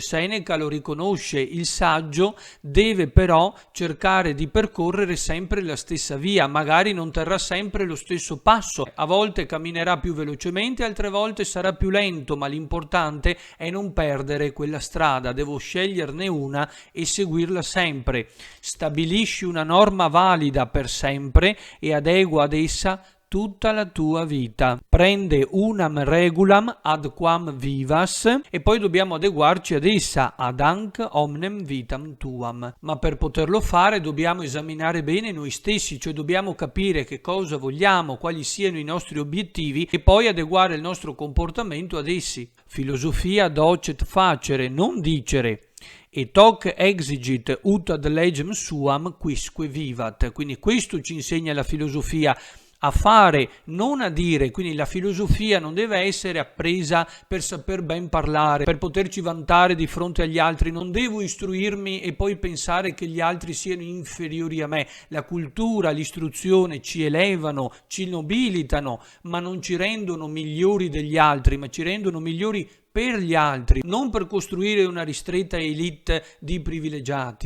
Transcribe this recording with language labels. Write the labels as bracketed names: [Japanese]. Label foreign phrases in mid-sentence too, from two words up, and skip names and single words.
[Italian] Seneca lo riconosce, il saggio deve però cercare di percorrere sempre la stessa via, magari non terrà sempre lo stesso passo, a volte camminerà più velocemente, altre volte sarà più lento, ma l'importante è non perdere quella strada, devo sceglierne una e seguirla sempre. Stabilisci una norma valida per sempre e adegua ad essa tutta la tua vita. [Latin] Prende unam regulam ad quam vivas [Italian] e poi dobbiamo adeguarci ad essa, [Latin] ad anc omnem vitam tuam. [Italian] Ma per poterlo fare dobbiamo esaminare bene noi stessi, cioè dobbiamo capire che cosa vogliamo, quali siano i nostri obiettivi e poi adeguare il nostro comportamento ad essi. [Latin] Filosofia docet facere, non dicere. Et hoc exigit ut ad legem suam quisque vivat. [Italian] Quindi questo ci insegna la filosofia, a fare, non a dire. Quindi la filosofia non deve essere appresa per saper ben parlare, per poterci vantare di fronte agli altri. Non devo istruirmi e poi pensare che gli altri siano inferiori a me. La cultura, l'istruzione ci elevano, ci nobilitano, ma non ci rendono migliori degli altri, ma ci rendono migliori per gli altri, non per costruire una ristretta elite di privilegiati.